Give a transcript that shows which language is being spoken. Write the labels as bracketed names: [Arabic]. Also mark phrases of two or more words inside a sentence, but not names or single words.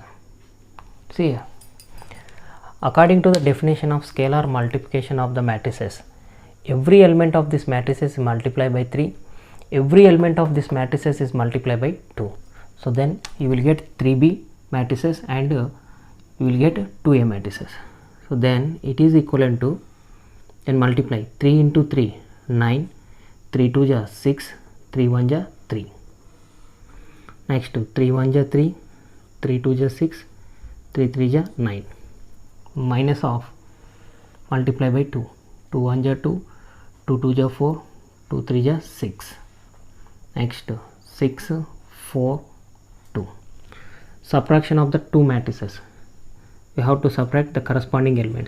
[English] See here, according to the definition of scalar multiplication of the matrices, every element of this matrices is multiplied by 3, every element of this matrices is multiplied by 2. So then you will get 3b matrices and you will get 2a matrices. So then it is equivalent to, then multiply 3 into 3 9, 3 2 ja 6, 3 1 ja 3. Next 3 1 ja 3, 3 2 ja 6, 3 3 ja 9. Minus of, multiply by 2, 2 1 ja 2, 2 2 ja 4, 2 3 ja 6. Next 6 4 2. Subtraction of the two matrices, we have to subtract the corresponding elements.